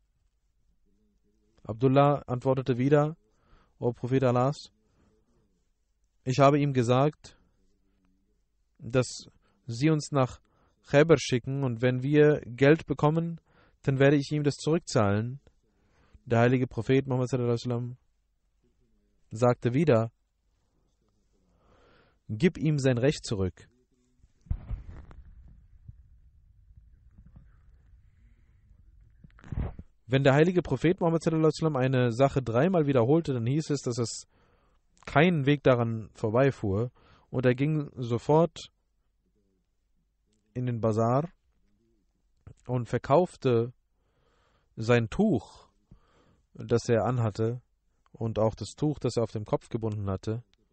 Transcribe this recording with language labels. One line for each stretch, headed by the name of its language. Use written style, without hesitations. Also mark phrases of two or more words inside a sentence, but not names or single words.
German: Abdullah antwortete wieder, O Prophet Allahs, ich habe ihm gesagt, dass sie uns nach Khaybar schicken, und wenn wir Geld bekommen, dann werde ich ihm das zurückzahlen. Der heilige Prophet Muhammad
Arabic: صلى الله عليه وسلم
German: sagte wieder, gib ihm sein Recht zurück. Wenn der heilige Prophet Muhammad
Arabic: صلى الله عليه وسلم
German: eine Sache dreimal wiederholte, dann hieß es, dass es keinen Weg daran vorbeifuhr, und er ging sofort in den Bazar und verkaufte sein Tuch, das er anhatte, und auch das Tuch, das er auf dem Kopf gebunden hatte.